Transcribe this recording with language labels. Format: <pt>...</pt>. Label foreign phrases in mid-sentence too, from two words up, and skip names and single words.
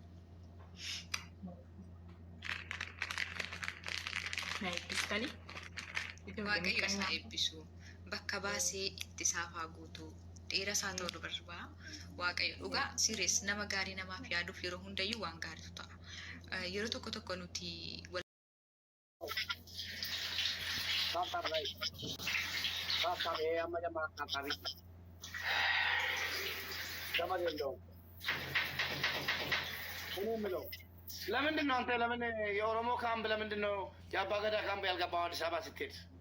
<om>Na eebbistanii. Waaqayyo isa eebbisu. Bakka baasee itti saafaa guutuu. Dhiira isaa ta'uu dubartii waaqayyo dhugaa serious nama gaarii namaaf yaaduuf yeroo hundayyuu waan gaariitu ta'a. Yeroo tokko nuti</om> <am>ለምንድን ነው አንተ ለምን የኦሮሞ ካምፕ ለምንድን ነው የአባ ገዳ ካምፕ ያልገባው አዲስ አበባ ስትሄድ?</am>